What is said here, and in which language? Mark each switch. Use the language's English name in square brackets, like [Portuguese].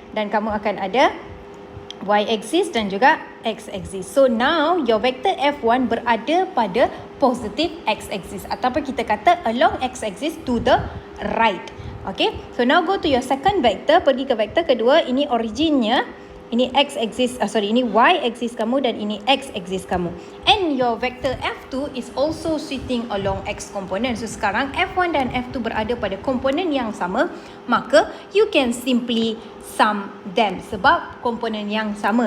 [Malay] Dan kamu akan ada y-axis dan juga x-axis. [English] So, now your vector F1 [Malay] berada pada [English] positive x-axis. [Malay] Ataupun kita kata [English] along x-axis to the right. Okay, so now go to your second vector, [Malay] pergi ke vektor kedua, ini originnya, ini x-axis, ini y-axis kamu dan ini x-axis kamu. [English] And your vector F2 is also sitting along x component. [Malay] So sekarang F1 dan F2 berada pada komponen yang sama, maka [English] you can simply sum them [Malay] sebab komponen yang sama.